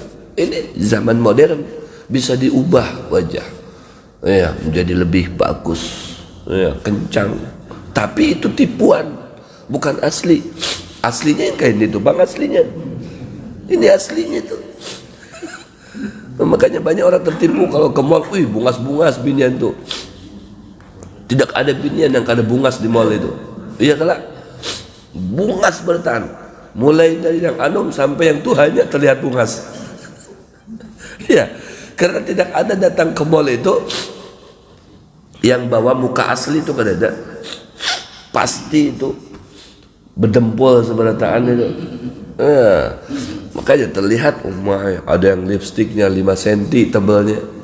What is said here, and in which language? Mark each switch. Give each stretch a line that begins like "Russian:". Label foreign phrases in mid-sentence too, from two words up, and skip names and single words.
Indonesian: Ini zaman modern bisa diubah wajah, ya menjadi lebih bagus, ya kencang. Tapi itu tipuan, bukan asli. Aslinya kayak itu bang aslinya. Ini aslinya tuh. Makanya banyak orang tertipu kalau ke mall,
Banjar: wih bungas-bungas binian tuh.
Indonesian: Tidak ada binian yang ada bungas di mall itu. Iya kalau bungas bertahan, mulai dari yang anum sampai yang tuhannya terlihat bungas. Iya, karena tidak ada datang ke mall itu yang bawa muka asli itu kan ada. Pasti itu berdempul seberataan itu. Makanya terlihat ada yang lipstiknya 5 cm tebalnya.